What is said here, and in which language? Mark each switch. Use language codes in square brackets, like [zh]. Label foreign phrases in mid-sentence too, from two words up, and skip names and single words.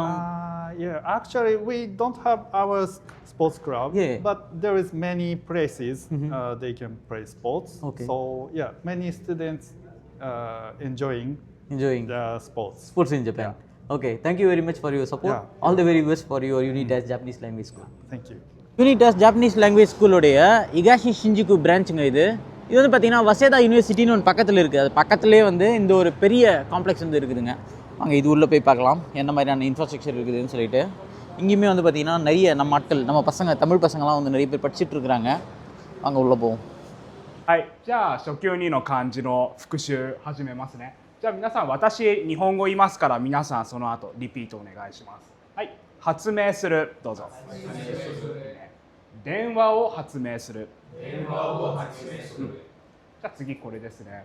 [en] Actually, we don't have our sports club, but there is many places they can play sports. Okay. So many students enjoying the sports. Sports in Japan. Okay, thank you very much for your support. All the very best for your Unitas Japanese Language School. Thank you. [ta] Unitas Japanese Language School உடைய இகாஷி ஷிஞ்சுகு பிரான்ச்சுங்க இது. இது வந்து பார்த்தீங்கன்னா வசேதா யூனிவர்சிட்டின்னு ஒன்று பக்கத்தில் இருக்குது. அது பக்கத்துலேயே வந்து இந்த ஒரு பெரிய காம்ப்ளெக்ஸ் வந்து இருக்குதுங்க. அங்கே இது உள்ளே போய் பார்க்கலாம் என்ன மாதிரியான இன்ஃப்ராஸ்ட்ரக்சர் இருக்குதுன்னு சொல்லிட்டு. இங்கேயுமே வந்து பார்த்திங்கன்னா நிறைய நம்ம ஆட்கள், நம்ம பசங்க, தமிழ் பசங்களாம் வந்து நிறைய பேர் படிச்சுட்டு இருக்கிறாங்க. அங்கே உள்ளே போவோம். [ja] はい、じゃあ初級2の漢字の復習始めますね。じゃあ皆さん私日本語言いますから皆さんその後リピートお願いします。はい、発明するどうぞ。電話を発明する。電話を発明する。じゃあ次これですね。